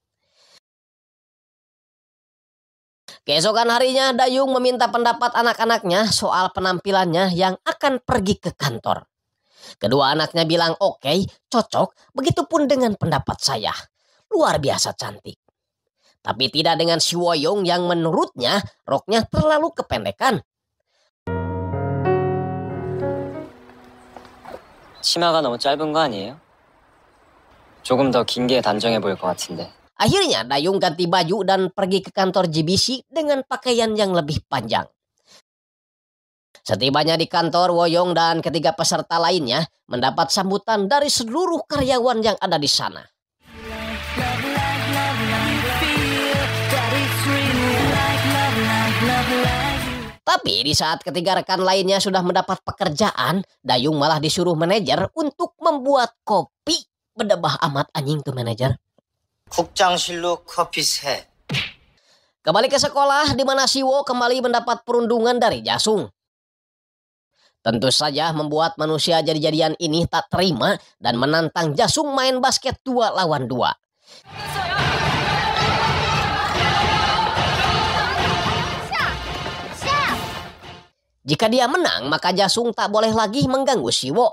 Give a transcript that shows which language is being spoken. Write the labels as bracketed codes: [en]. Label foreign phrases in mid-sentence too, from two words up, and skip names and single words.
[id] Keesokan harinya Dayung meminta pendapat anak-anaknya soal penampilannya yang akan pergi ke kantor. Kedua anaknya bilang oke, cocok, begitupun dengan pendapat saya. Luar biasa cantik. Tapi tidak dengan si Woyong yang menurutnya roknya terlalu kependekan. [ko] 치마가 너무 짧은 거 아니에요? 조금 더 긴 게 단정해 보일 것 같은데. [id] Akhirnya Dayung ganti baju dan pergi ke kantor GBC dengan pakaian yang lebih panjang. Setibanya di kantor, Woyong dan ketiga peserta lainnya mendapat sambutan dari seluruh karyawan yang ada di sana. Tapi di saat ketiga rekan lainnya sudah mendapat pekerjaan, Dayung malah disuruh manajer untuk membuat kopi. Bedebah amat anjing tuh manajer. [ko] 국장실로 커피 세. [id] Kembali ke sekolah di mana Siwo kembali mendapat perundungan dari Jasung. Tentu saja membuat manusia jadi-jadian ini tak terima dan menantang Jasung main basket 2 lawan 2. Jika dia menang, maka Jasung tak boleh lagi mengganggu Siwo.